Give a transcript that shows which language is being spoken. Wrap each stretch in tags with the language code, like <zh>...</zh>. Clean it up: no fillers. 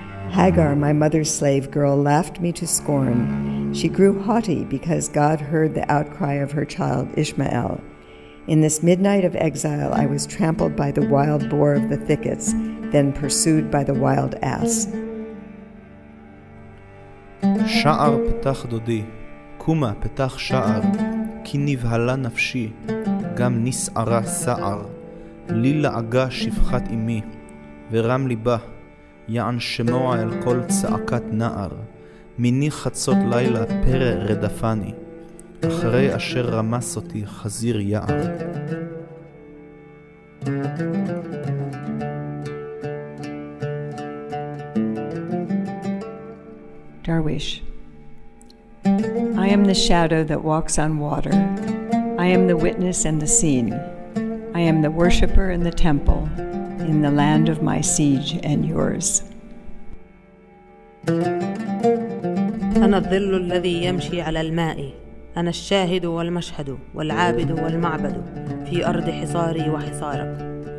<en>Hagar, my mother's slave girl, laughed me to scorn. She grew haughty because God heard the outcry of her child Ishmael. In this midnight of exile, I was trampled by the wild boar of the thickets, then pursued by the wild ass.</en> <he>שער פתח דודי, קומה פתח שער, כי נבהלה נפשי, גם נסערה סער, לי לעגה שפחת אמי, ורם ליבה, יען שמוע אל כל צעקת נער, מיני חצות לילה פרא רדפני, אחרי אשר רמס אותי חזיר יער.</he> <en>Darwish. I am the shadow that walks on water. I am the witness and the scene. I am the worshipper in the temple, in the land of my siege and yours.</en> <ar>أنا الظل الذي يمشي على الماء، أنا الشاهد والمشهد والعابد والمعبد في أرض حصاري وحصارك.</ar>